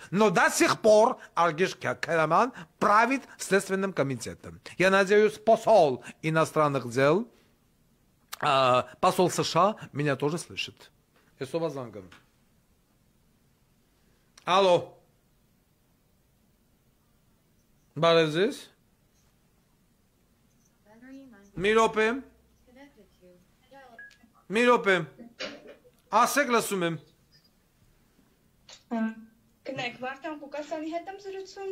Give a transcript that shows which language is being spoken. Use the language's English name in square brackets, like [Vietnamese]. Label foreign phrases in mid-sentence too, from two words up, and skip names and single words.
[Russian] Но до сих пор Аргиш Карамян правит Следственным комитетом. Я надеюсь, посол иностранных дел, посол США меня тоже слышит. Алло. [Armenian] Բարև ձեզ։ Մի րոպե։ Ասեք, լսում եմ։ Կնեք, Վարդան Ղուկասյանի հետ եմ զրուցում։